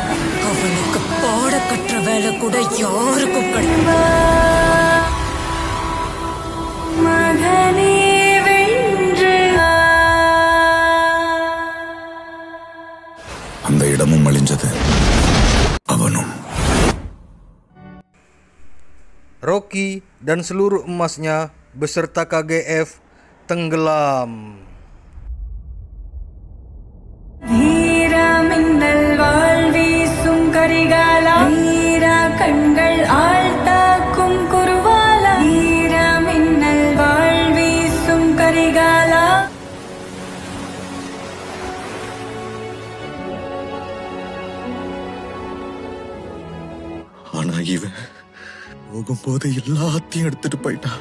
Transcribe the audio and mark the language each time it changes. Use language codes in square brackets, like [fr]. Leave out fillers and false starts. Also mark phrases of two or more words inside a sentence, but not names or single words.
[ta] அவனுக்கு பாட கற்ற வேலை கூட யாருக்கும் கிடையாது. அந்த இடமும் அழிஞ்சது, அவனும். [id] Rocky dan seluruh emasnya beserta KGF tenggelam. [ta] வீரமின்னல் வாழ்வீசும் கரிகாலா, வீரா கண்கள் ஆழ்த்தாக்கும் குருவாலா, வீரமின்னல் வாழ்வீசும் கரிகாலா. ஆனா இவன் போகும்போது எல்லாத்தையும் எடுத்துட்டு போயிட்டான்.